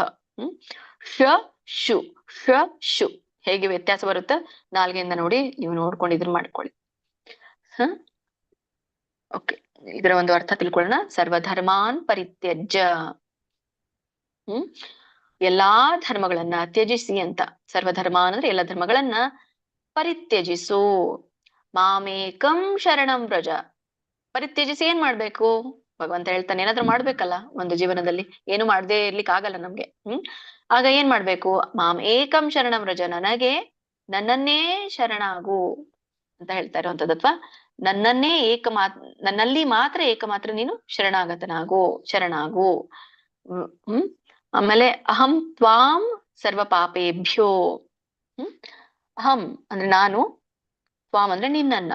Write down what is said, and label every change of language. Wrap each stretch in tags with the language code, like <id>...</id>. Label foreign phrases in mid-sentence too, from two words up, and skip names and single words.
<kn>ಶ ಶು ಶ ಶು ಹೇಗೆ ವ್ಯತ್ಯಾಸ ಬರುತ್ತೆ ನಾಲ್ಗೆಯಿಂದ ನೋಡಿ, ನೀವು ನೋಡ್ಕೊಂಡು ಇದ್ರ ಮಾಡ್ಕೊಳ್ಳಿ. ಓಕೆ, ಇದರ ಒಂದು ಅರ್ಥ ತಿಳ್ಕೊಳ್ಳೋಣ.</kn> <sa>ಸರ್ವಧರ್ಮಾನ್ ಪರಿತ್ಯಜ್ಯ.</sa> <kn>ಎಲ್ಲಾ ಧರ್ಮಗಳನ್ನ ತ್ಯಜಿಸಿ ಅಂತ. ಸರ್ವಧರ್ಮ ಅಂದ್ರೆ ಎಲ್ಲ ಧರ್ಮಗಳನ್ನ ಪರಿತ್ಯಜಿಸು.</kn> <sa>ಮಾಮೇಕಂ ಶರಣಂ ವ್ರಜ.</sa> <kn>ಪರಿತ್ಯಜಿಸಿ ಏನ್ ಮಾಡ್ಬೇಕು? ಭಗವಂತ ಹೇಳ್ತಾನೆ, ಏನಾದ್ರೂ ಮಾಡ್ಬೇಕಲ್ಲ ಒಂದು ಜೀವನದಲ್ಲಿ. ಏನು ಮಾಡದೇ ಇರ್ಲಿಕ್ಕೆ ಆಗಲ್ಲ ನಮ್ಗೆ. ಆಗ ಏನ್ ಮಾಡ್ಬೇಕು?</kn> <sa>ಮಾಂ ಏಕಂ ಶರಣಂ ವ್ರಜ.</sa> <kn>ನನ್ನನ್ನೇ ಶರಣಾಗು ಅಂತ ಹೇಳ್ತಾ ಇರುವಂತದ್ದು. ಅಥವಾ ನನ್ನಲ್ಲಿ ಮಾತ್ರ ಏಕಮಾತ್ರ ನೀನು ಶರಣಾಗು.</kn> <sa>ಆಮೇಲೆ ಅಹಂ ತ್ವಾಂ ಸರ್ವ ಪಾಪೇಭ್ಯೋ.</sa> <kn>ಅಹಂ ಅಂದ್ರೆ ನಾನು, ತ್ವಾಂ ಅಂದ್ರೆ ನಿನ್ನನ್ನ.</kn>